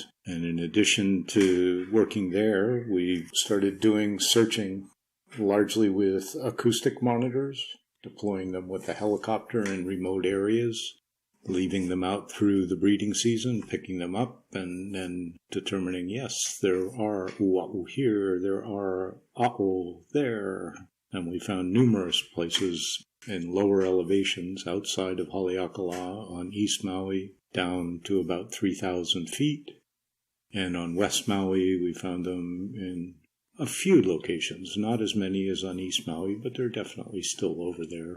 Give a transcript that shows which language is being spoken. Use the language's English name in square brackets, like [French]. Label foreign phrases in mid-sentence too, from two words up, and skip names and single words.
[English] And in addition to working there, we started doing searching largely with acoustic monitors, deploying them with a helicopter in remote areas, leaving them out through the breeding season, picking them up, and then determining, yes, there are ʻUaʻu here, there are ʻAʻu there. And we found numerous places in lower elevations outside of Haleakala on East Maui, down to about 3,000 feet. And on West Maui, we found them in a few locations, not as many as on East Maui, but they're definitely still over there.